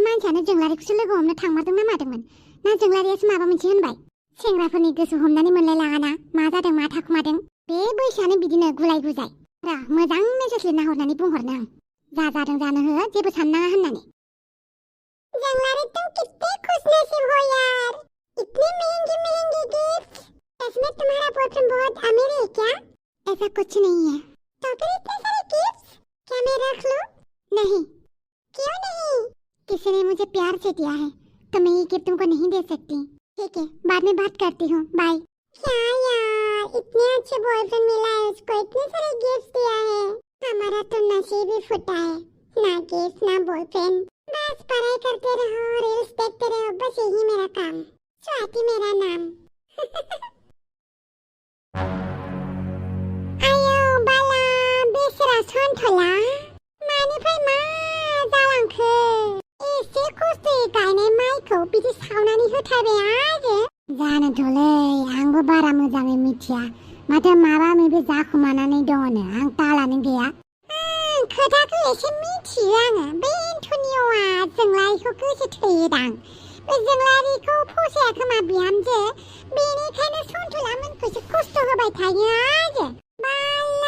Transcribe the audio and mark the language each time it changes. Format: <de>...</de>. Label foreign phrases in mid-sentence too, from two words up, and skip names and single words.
<brx>मानसियानो जोंलारिखौसो लोगो हमनो थांमारदों ना मादोंमोन ना जोंलारियासो माबा मोनसे होनबाय सेंग्राफोरनि गोसो हमनानै मोनलायलाङाना मा जादों मा थाखुमादों बे बैसोआनो बिदिनो गुलाय गुजाय र मोजां मेसेज लिरना हरनानै बुंहरनो आं जा जादों जानो हो जेबो साननाङा होननानै जोंलारि</brx> <hi>तुम कितने खुशनसीब हो यार इतनी महंगी महंगी गिफ्ट इसमें तुम्हारा बॉयफ्रेंड बहुत अमीर है क्या ऐसा कुछ नहीं है तो फिर इतने सारे गिफ्ट क्या मैं रख लूं नहीं क्यों नहीं किसी ने मुझे प्यार से दिया है तो मैं ये गिफ्ट तुमको नहीं दे सकती ठीक है बाद में बात करती हूँ बाय क्या यार इतने अच्छे बॉयफ्रेंड मिला है उसको इतने सारे गिफ्ट दिया है हमारा तो नसीब ही फुटा है ना गिफ्ट ना बॉयफ्रेंड बस पढ़ाई करते रहो रील्स देखते रहो बस यही मेरा काम स्वाति मेरा नाम</hi> <brx>आयो बाला बेसरा सन्थला मानिफ्राय मा जालांखो एसे खस्थ'यै गायनाय माइखौ बिदि सावनानै होथारबाय आरो जानोथ'लै आंबो बारा मोजाङै मिथिया माथो माबा माबि जाखुमानानै दङनो आं तालानो गैया खोथाखौ एसे मिथियो आङो बे एन्टनिय'आ जोंलारिखौ गोसो थोयोदां बे जोंलारिखौ फसाया खोमा बिहामजो बेनिखायनो सन्थलामोनखौसो खस्थ' होबाय थायो आरो बाला</brx>